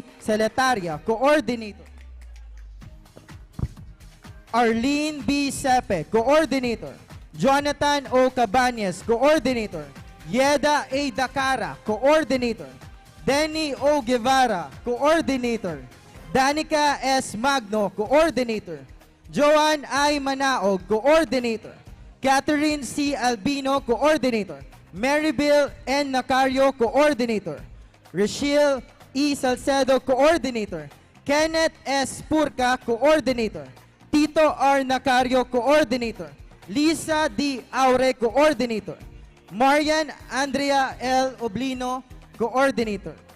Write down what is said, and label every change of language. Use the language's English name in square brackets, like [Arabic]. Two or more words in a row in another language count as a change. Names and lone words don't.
[English] Seletaria, Coordinator. Arlene B. Sepe, Coordinator. Jonathan O. Cabañas, Coordinator. Yeda A. Dakara, Coordinator. Denny O. Guevara, Coordinator. Danica S. Magno, Coordinator. Joanne I. Manaog, Coordinator. Catherine C. Albino, Coordinator. Maribel N. Nacario, Coordinator. Rachel E. Salcedo, Coordinator. Kenneth S. Purka, Coordinator. Tito R. Nacario, Coordinator. Lisa D. Aure, Coordinator. Marian Andrea L. Oblino, Coordinator.